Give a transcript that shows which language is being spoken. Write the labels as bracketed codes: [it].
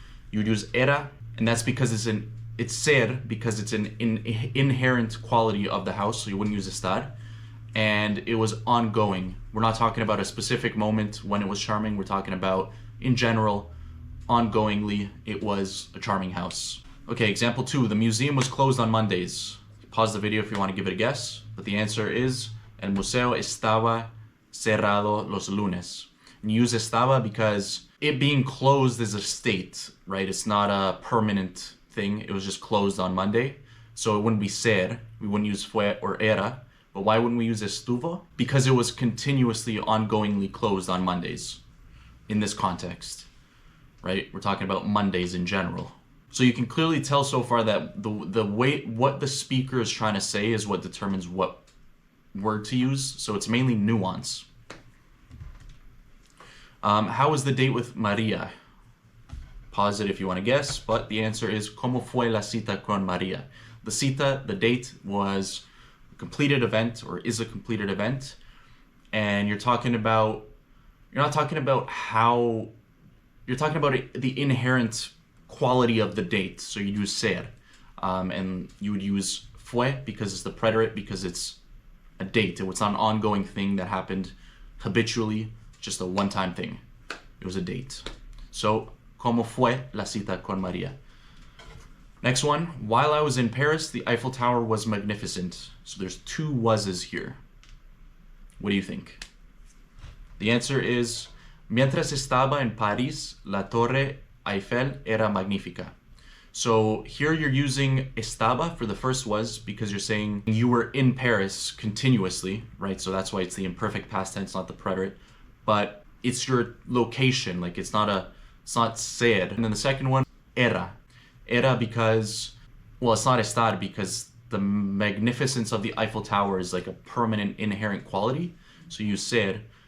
[en] You would use era, and that's because it's ser, because it's an inherent quality of the house, so you wouldn't use estar. And it was ongoing. We're not talking about a specific moment when it was charming. We're talking about, in general, ongoingly, it was a charming house. Okay, example 2. The museum was closed on Mondays. Pause the video if you want to give it a guess. But the answer is, [es] el museo estaba cerrado los lunes. [en] And you use estaba because it being closed is a state, right? It's not a permanent thing. It was just closed on Monday. So it wouldn't be ser. We wouldn't use fue or era. But why wouldn't we use estuvo? Because it was continuously, ongoingly closed on Mondays in this context, right? We're talking about Mondays in general. So you can clearly tell so far that the way, what the speaker is trying to say is what determines what word to use. So it's mainly nuance. How was the date with Maria? Pause it if you want to guess, but the answer is [es] ¿Cómo fue la cita con Maria? [en] The cita, the date, was a completed event, or is a completed event, and you're not talking about how, you're talking about the inherent quality of the date. So you use ser, and you would use fue because it's the preterite, because it's a date. It's not an ongoing thing that happened habitually, just a one-time thing. It was a date. So, [es] ¿Cómo fue la cita con Maria? [en] Next one. While I was in Paris, the Eiffel Tower was magnificent. So there's 2 wases here. What do you think? The answer is, [es] mientras estaba en París, la Torre Eiffel era magnífica. [en] So here you're using estaba for the first was because you're saying you were in Paris continuously, right? So that's why it's the imperfect past tense, not the preterite. But it's your location, like it's not ser. And then the second one, era. Era because, well, it's not estar because the magnificence of the Eiffel Tower is like a permanent inherent quality. So you use ser.